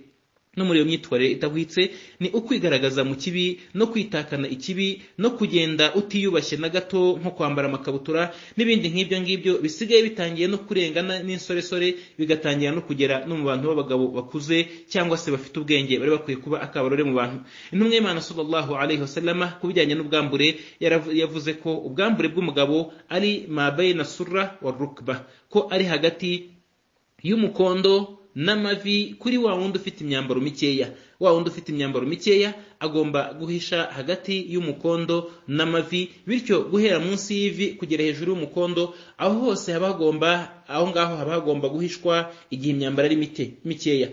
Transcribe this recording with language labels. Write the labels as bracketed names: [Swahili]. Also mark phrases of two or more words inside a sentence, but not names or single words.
[Kinyarwanda] No muri iyo myitwarire idahwitse ni ukwigaragaza mu kibi no kwitakana ikibi no kugenda utiyubashye na gato, nko kwambara amakabutura n'ibindi nk'ibyo ngibyo bisigaye bitangiye no kurengana n'insoresore, bigatangira no kugera no mu bantu b'abagabo bakuze cyangwa se bafite ubwenge bari bakwiye kuba akabarore mu bantu. Intumwa y'Imana [Arabic] صلى الله عليه وسلم [Kinyarwanda] kubijyanye n'ubwambure yavuze ko ubwambure bw'umugabo ari [Arabic] ما بين السرة والركبة, [Kinyarwanda] ko ari hagati y'umukondo n'amavi kuri wa wundi ufite imyambaro mikeya. Wa wundi ufite imyambaro mikeya agomba guhisha hagati y'umukondo n'amavi, bityo guhera munsi y'ivi kugera hejuru y'umukondo aho hose aho ngaho haba hagomba guhishwa igihe imyambaro ari mikeya.